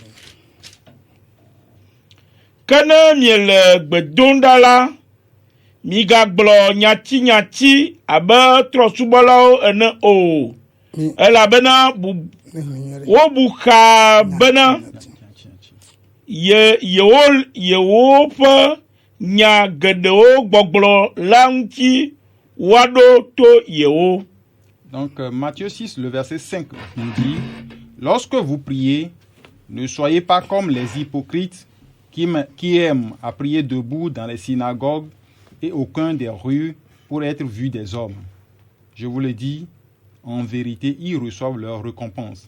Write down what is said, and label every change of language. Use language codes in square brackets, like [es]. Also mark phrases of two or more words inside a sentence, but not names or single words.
[ee] ke ne miele gbedondala migagblɔ nyati abe trɔsubɔlawo ene o elabena wobu xa bena yewo ƒe nya geɖewo gbɔgblɔ la ŋuti woaɖo to yewo. [fr] Donc Matthieu 6, le verset 5 nous dit: lorsque vous priez, ne soyez pas comme les hypocrites qui aiment à prier debout dans les synagogues et au coin des rues pour être vus des hommes. Je vous le dis, en vérité, ils reçoivent leur récompense.